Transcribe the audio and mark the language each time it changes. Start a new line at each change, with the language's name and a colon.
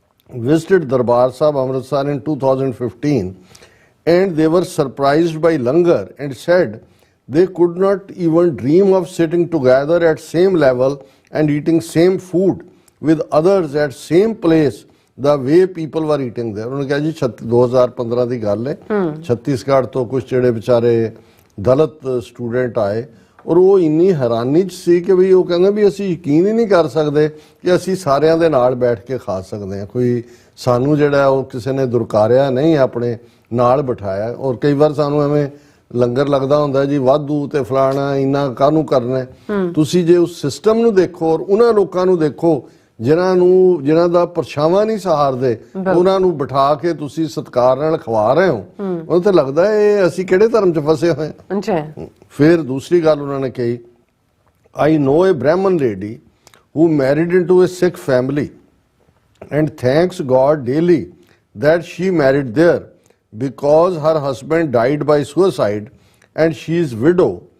English: visited Darbar Sahib Amritsar in 2015 and they were surprised by langar and said they could not even dream of sitting together at same level and eating same food with others at same place the way people were eating there।
Hindi: उन्होंने कहा जी
Punjabi: 2015 ਦੀ ਗੱਲ ਹੈ, ਛੱਤੀਸਗੜ੍ਹ ਤੋਂ ਕੁਝ ਜਿਹੜੇ ਵਿਚਾਰੇ ਦਲਿਤ student ਆਏ ਔਰ ਉਹ ਇੰਨੀ ਹੈਰਾਨੀ 'ਚ ਸੀ ਕਿ ਵੀ ਉਹ ਕਹਿੰਦੇ ਵੀ ਅਸੀਂ ਯਕੀਨ ਹੀ ਨਹੀਂ ਕਰ ਸਕਦੇ ਕਿ ਅਸੀਂ ਸਾਰਿਆਂ ਦੇ ਨਾਲ ਬੈਠ ਕੇ ਖਾ ਸਕਦੇ ਹਾਂ। ਕੋਈ ਸਾਨੂੰ ਜਿਹੜਾ ਉਹ ਕਿਸੇ ਨੇ ਦੁਰਕਾਰਿਆ ਨਹੀਂ, ਆਪਣੇ ਨਾਲ ਬਿਠਾਇਆ। ਔਰ ਕਈ ਵਾਰ ਸਾਨੂੰ ਐਵੇਂ ਲੰਗਰ ਲੱਗਦਾ ਹੁੰਦਾ ਜੀ ਵਾਧੂ ਤੇ ਫਲਾਣਾ ਇੰਨਾ ਕਾਹਨੂੰ ਕਰਨਾ। ਤੁਸੀਂ ਜੇ ਉਸ ਸਿਸਟਮ ਨੂੰ ਦੇਖੋ ਔਰ ਉਹਨਾਂ ਲੋਕਾਂ ਨੂੰ ਦੇਖੋ ਜਿਨ੍ਹਾਂ ਦਾ ਪਰਛਾਵਾਂ ਨਹੀਂ ਸਹਾਰਦੇ, ਉਹਨਾਂ ਨੂੰ ਬਿਠਾ ਕੇ ਤੁਸੀਂ ਸਤਿਕਾਰ ਨਾਲ ਖਵਾ ਰਹੇ ਹੋ, ਉਹਨੂੰ ਤਾਂ ਲੱਗਦਾ ਇਹ ਅਸੀਂ ਕਿਹੜੇ ਧਰਮ 'ਚ ਫਸੇ ਹੋਏ ਹਾਂ। ਫਿਰ ਦੂਸਰੀ ਗੱਲ ਉਹਨਾਂ ਨੇ ਕਹੀ,
English: I know a Brahmin lady who married into a Sikh family and thanks God daily that she married there because her husband died by suicide and she is widow,